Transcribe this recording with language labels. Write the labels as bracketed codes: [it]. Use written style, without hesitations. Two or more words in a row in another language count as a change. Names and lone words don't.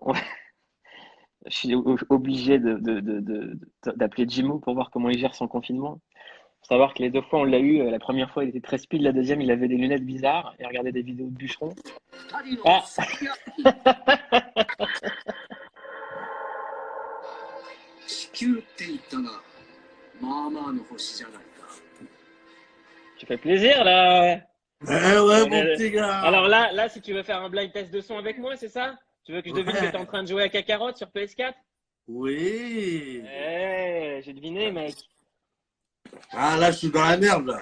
[fr] Je suis obligé d'appeler Jimou pour voir comment il gère son confinement. Faut savoir que les deux fois, on l'a eu. La première fois, il était très speed. La deuxième, il avait des lunettes bizarres et regardait des vidéos de bûcherons. Ah, [ja] 球って言ったが、まあまあの星じゃないか。 [fr] Tu fais plaisir là. Ouais, mon petit gars. Alors là, si tu veux faire un [en] blind test [fr] de son avec moi, c'est ça? Tu veux que je devine que tu es en train de jouer à Kakarot sur PS4? Oui. J'ai deviné, mec. Ah, là, je suis dans la merde, là.